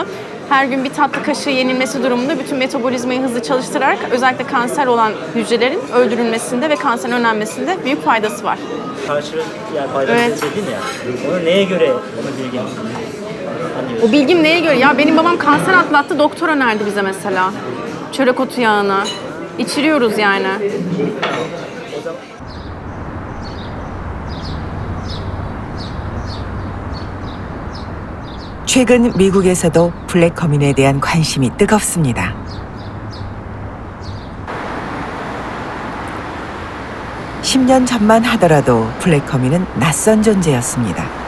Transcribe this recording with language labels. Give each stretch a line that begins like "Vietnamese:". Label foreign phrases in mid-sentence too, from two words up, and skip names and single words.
Turkish: Her gün bir tatlı kaşığı yenilmesi durumunda bütün metabolizmayı hızlı çalıştırarak özellikle kanser olan hücrelerin öldürülmesinde ve kanserin önlenmesinde büyük faydası var. Yani faydalı dedin ya. Onu neye göre bilgin? O bilgim neye göre? Ya benim babam kanser atlattı, doktor önerdi bize mesela. Çörek otu yağını. İçiriyoruz yani.
Korean: 최근 미국에서도 블랙커민에 대한 관심이 뜨겁습니다. (10년) 전만 하더라도 블랙커민은 낯선 존재였습니다.